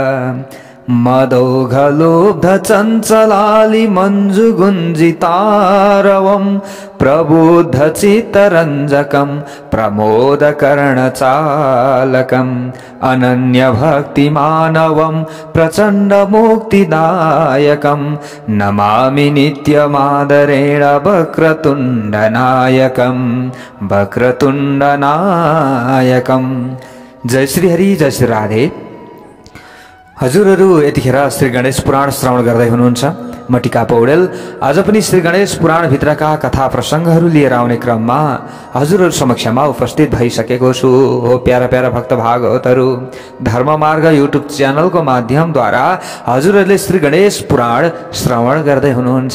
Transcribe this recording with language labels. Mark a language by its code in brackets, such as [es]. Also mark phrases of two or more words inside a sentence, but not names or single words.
[sa] मदौघलुब्ध चञ्चलालि मञ्जुगुञ्जितारवं प्रबुद्ध चित्तरञ्जकं प्रमोदकर्णचालकं अनन्यभक्तिमानवं प्रचण्डमुक्तिदायकं नमामि नित्यमादरेण वक्रतुण्डनायकं वक्रतुण्डनायकं। [ne] जय श्री हरि, जय श्री राधे। हजुरहरू यतिखेर श्री गणेश पुराण श्रवण गर्दै हुनुहुन्छ। म टिका पौडेल आज पनि श्री गणेश पुराण भित्रका कथा प्रसङ्गहरू लिएर आउने क्रममा हजुरहरू समक्षमा उपस्थित भइसकेको छु। हो प्यारा प्यारा भक्त भागवतहरू, धर्ममार्ग युट्युब च्यानलको माध्यमद्वारा हजुरहरूले श्री गणेश पुराण श्रवण गर्दै हुनुहुन्छ।